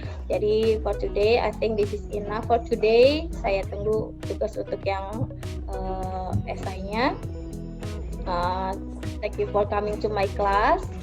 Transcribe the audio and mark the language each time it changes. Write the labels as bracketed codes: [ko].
[id] Jadi [en] for today, I think this is enough for today. [id] Saya tunggu tugas untuk yang esainya. [en] Thank you for coming to my class.